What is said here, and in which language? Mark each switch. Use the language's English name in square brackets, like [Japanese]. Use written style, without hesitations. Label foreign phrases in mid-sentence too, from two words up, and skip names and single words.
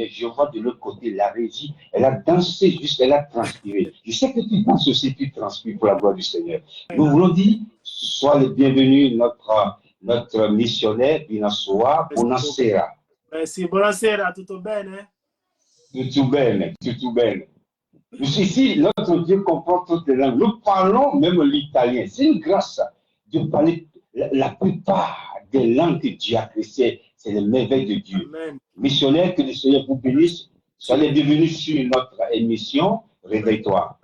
[French] Je vois de l'autre côté la régie, elle a dansé elle a transpiré. Je sais que tu danses aussi, tu transpires pour la gloire du Seigneur. Nous voulons dire, sois le bienvenu, notre missionnaire, Binassoa, Bonasera. Merci, [Italian] buonasera, tutto bene? Tutto bene, tutto bene. [French] Ici, notre Dieu comprend toutes les langues. Nous parlons même l'italien. C'est une grâce de parler la plupart des langues que Dieu a créées. C'est les merveilles de Dieu. Amen. Missionnaires, que le Seigneur vous bénisse. Soyez bienvenus sur notre émission Réveille-toi.